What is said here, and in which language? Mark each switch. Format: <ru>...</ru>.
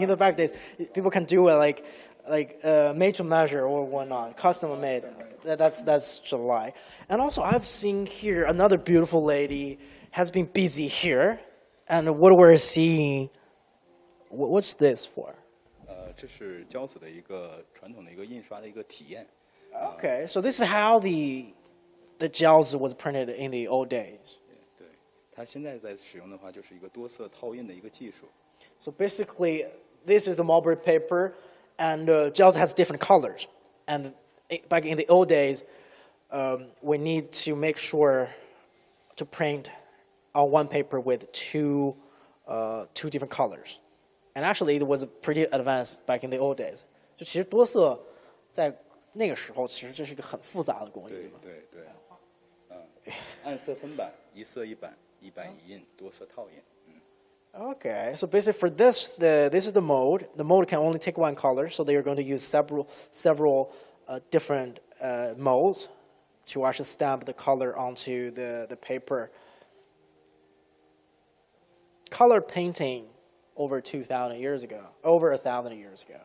<en>In the back days, people can do it like made to measure or whatnot, custom made. That's July. And also, I've seen here another beautiful lady has been busy here, and what we're seeing, what's this for?</en> <zh>这是交子的一个传统的一个印刷的一个体验。</zh> <en>Okay, so this is how the Jiaozi was printed in the old days.</en> <zh>对，它现在在使用的话，就是一个多色套印的一个技术。</zh> <en>So basically, this is the mulberry paper, and Jiaozi has different colors. And back in the old days, we need to make sure to print on one paper with two different colors. And actually, it was pretty advanced back in the old days.</en> <zh>就其实多色在那个时候，其实这是一个很复杂的工艺嘛。对，暗色分版，一色一版，一版一印，多色套印。</zh> <en>Okay, so basically for this, this is the mode. The mode can only take one color, so they are going to use several different molds to actually stamp the color onto the paper. Color painting over 2,000 years ago, over 1,000 years ago.</en>